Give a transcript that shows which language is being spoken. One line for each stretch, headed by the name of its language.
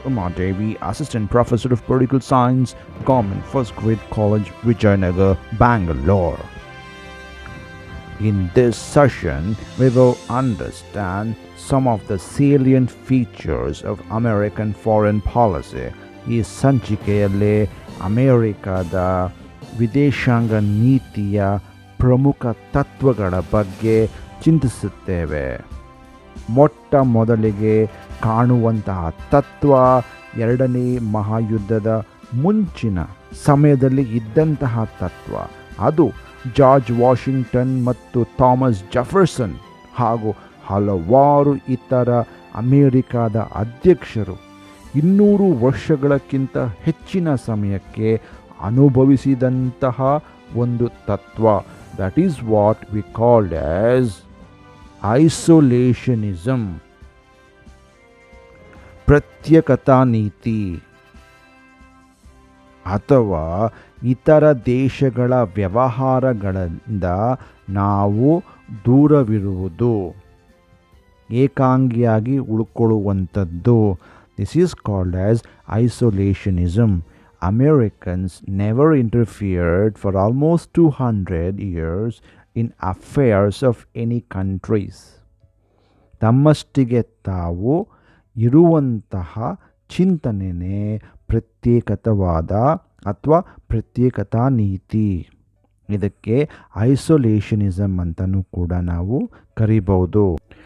English: Uma Devi, Assistant Professor of Political Science, Government First Grade College, Vijayanagar, Bangalore. In this session, we will understand some of the salient features of American foreign policy.
Kannada: ಈ ಸಂಚಿಕೆಯಲ್ಲಿ ಅಮೆರಿಕದ ವಿದೇಶಾಂಗ ನೀತಿಯ ಪ್ರಮುಖ ತತ್ವಗಳ ಬಗ್ಗೆ ಚಿಂತಿಸುತ್ತೇವೆ. ಮೊಟ್ಟ ಮೊದಲಿಗೆ ಕಾಣುವಂತಹ ತತ್ವ ಎರಡನೇ ಮಹಾಯುದ್ಧದ ಮುಂಚಿನ ಸಮಯದಲ್ಲಿ ಇದ್ದಂತಹ ತತ್ವ. ಅದು ಜಾರ್ಜ್ ವಾಷಿಂಗ್ಟನ್ ಮತ್ತು ಥಾಮಸ್ ಜೆಫರ್ಸನ್ ಹಾಗೂ ಹಲವಾರು ಇತರ ಅಮೆರಿಕದ ಅಧ್ಯಕ್ಷರು 200 ವರ್ಷಗಳಕ್ಕಿಂತ ಹೆಚ್ಚಿನ ಸಮಯಕ್ಕೆ ಅನುಭವಿಸಿದಂತಹ ಒಂದು ತತ್ವ.
English: that is what we called as isolationism,
Kannada: ಪ್ರತ್ಯೇಕತಾ ನೀತಿ, ಅಥವಾ ಇತರ ದೇಶಗಳ ವ್ಯವಹಾರಗಳಿಂದ ನಾವು ದೂರವಿರುವುದು, ಏಕಾಂಗಿಯಾಗಿ ಉಳ್ಕೊಳ್ಳುವಂಥದ್ದು.
English: This is called as isolationism. Americans never interfered for almost 200 years in affairs of any countries.
Kannada: ತಮ್ಮಷ್ಟಿಗೆ ತಾವು ಇರುವಂತಹ ಚಿಂತನೆಯೇ ಪ್ರತ್ಯೇಕತಾವಾದ ಅಥವಾ ಪ್ರತ್ಯೇಕತಾ ನೀತಿ. ಇದಕ್ಕೆ ಐಸೋಲೇಷನಿಸಮ್ ಅಂತಲೂ ಕೂಡ ನಾವು ಕರಿಬಹುದು.